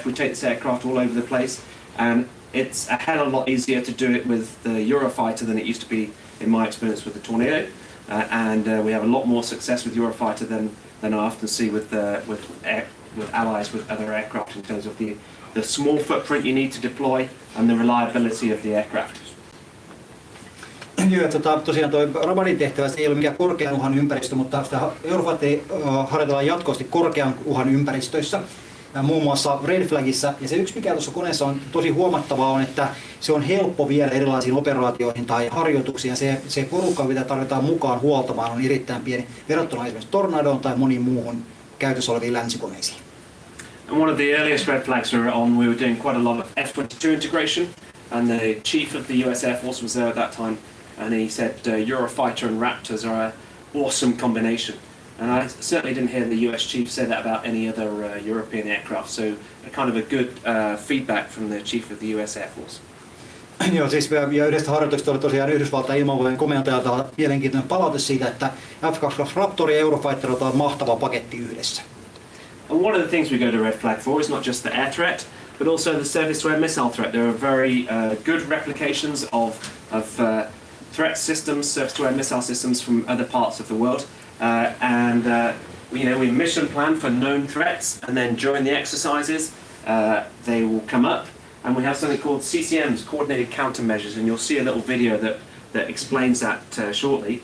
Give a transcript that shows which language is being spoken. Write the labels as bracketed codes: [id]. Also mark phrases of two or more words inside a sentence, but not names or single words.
[en] We take this aircraft all over the place, and it's a hell of a lot easier to do it with the Eurofighter than it used to be in my experience with the Tornado, and we have a lot more success with Eurofighter than I often see with allies with other aircraft in terms of the small footprint you need to deploy and the reliability of the aircraft. [fi] Joo, tosiaan tuo Rabanin tehtävä ei ole mikään korkean uhan ympäristö, mutta sitä Eurofighter harjoitellaan jatkuvasti korkean uhan ympäristöissä, muun muassa Red Flagissa. Ja se yksi mikä tuossa koneessa on tosi huomattavaa on, että se on helppo viedä erilaisiin operaatioihin tai harjoituksiin. Se porukka, mitä tarvitaan mukaan huoltamaan, on erittäin pieni verrattuna esimerkiksi Tornadoon tai moniin muuhun käytössä oleviin länsikoneisiin. [en] And one of the earliest red flags we were on, we were doing quite a lot of F-22 integration, and the chief of the US Air Force was there at that time, and he said Eurofighter and Raptors are an awesome combination. And I certainly didn't hear the US chief say that about any other European aircraft, so a kind of a good feedback from the chief of the US Air Force. [fi] Joo, siis ja yhdestä harjoituksesta oli tosiaan Yhdysvaltain ilmavoimien komentajalta mielenkiintoinen palaute siitä, että F-22 Raptor ja Eurofighter on mahtava paketti yhdessä. [en] And one of the things we go to red flag for is not just the air threat, but also the surface-to-air missile threat. There are very good replications of threat systems, surface-to-air missile systems from other parts of the world, we mission plan for known threats, and then during the exercises, they will come up, and we have something called CCMs, coordinated countermeasures, and you'll see a little video that explains that shortly.